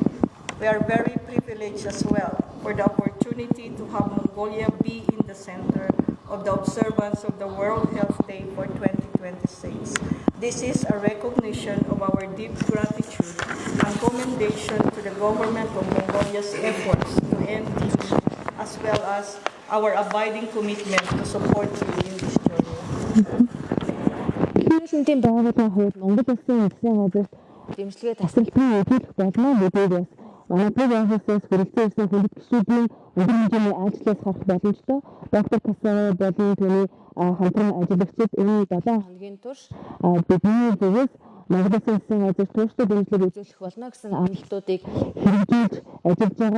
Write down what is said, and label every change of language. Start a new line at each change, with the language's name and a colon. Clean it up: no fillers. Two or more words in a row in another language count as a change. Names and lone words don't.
English: We are very privileged as well for the opportunity to have Mongolia be in the center of the observance of the World Health Day for 2026. This is a recognition of our deep gratitude and commendation to the government of Mongolia's efforts to end TB, as well as our abiding commitment to support you in this journey.
Mongolian: Дэлхийн байгууллагын хувьд Монгол Улсын засгийн газарт дэмжлэгээ тасралтын үзүүлэх болно гэдгийг бас манай төв офисээс хүрэлцэн ирсэн хүнд гишүүдийн өндөр хэмжээний ажлаас харах боломжтой. Доктор Тасаа болон түүний хамтран ажиллагчид энэ 7 хоногийн турш бидний зүгээс Монгол Улсын засгийн газар тууштай дэмжлэг үзүүлэх болно гэсэн амлалтуудыг хэрэгжүүлж ажиллаж байгаа.